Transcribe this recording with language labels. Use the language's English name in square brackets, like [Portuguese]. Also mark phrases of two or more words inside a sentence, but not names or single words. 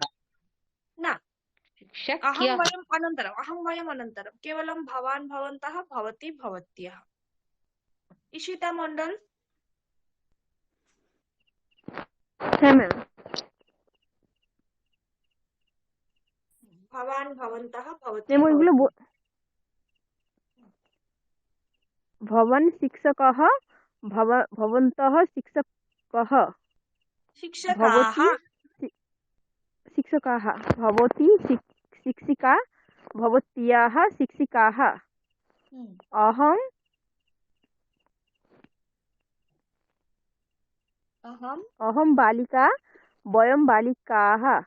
[Sanskrit] न, अहं शिक्षक्याः वयम् अनन्तरम्, अहं वयम् अनन्तरं, केवलं भवान् भवन्तः भवती भवत्यः। इशिता मण्डल। [Bangla] হ্যাঁ ম্যাম। [Sanskrit] भवान् भवन्तः भवती [Bangla] ম্যাম ওইগুলো [Sanskrit] भवत्यः। ভবন শিক্ষকः ভবন্তः শিক্ষকः शिक्षकाः भवती शिक्षकाः भवती शिक्षिका भवत्याः शिक्षिकाः अहम् अहं बालिका वयं बालिकाः